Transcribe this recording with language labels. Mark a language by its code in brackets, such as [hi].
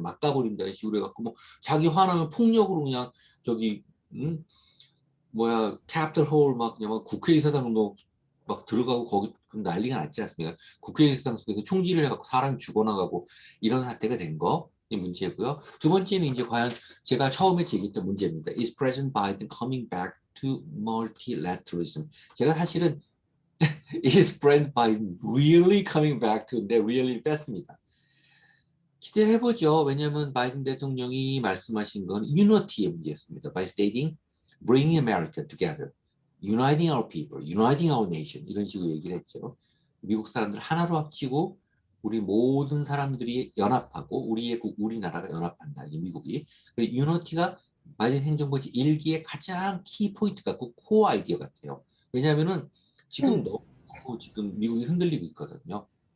[ko] 막 가버린다는 식으로 해갖고 뭐 자기 화나면 폭력으로 그냥 저기 뭐야 캡itol 홀막 그냥 막 국회의사당도 막 들어가고 거기 난리가 났지 않습니까? 국회의사당 속에서 총질을 해갖고 사람이 죽어나가고 이런 사태가 된 거. 이 문제고요. 두 번째는 이제 과연 제가 처음에 제기했던 문제입니다. [en] Is President Biden coming back to multilateralism? [ko] 제가 사실은 [en] Is President Biden really coming back to? [ko] 네, really 뺐습니다. 기대를 해보죠. 왜냐하면 바이든 대통령이 말씀하신 건 유니티의 문제였습니다. [en] By stating, bringing America together, uniting our people, uniting our nation [ko] 이런 식으로 얘기를 했죠. 미국 사람들 하나로 합치고 우리 모든 사람들이 연합하고 우리나라가 연합한다. 이제 미국이. 유니티가 바이든 행정부 1기의 가장 키 포인트 같고 코어 아이디어 같아요. 왜냐하면은 지금 너무 지금 미국이 흔들리고 있거든요.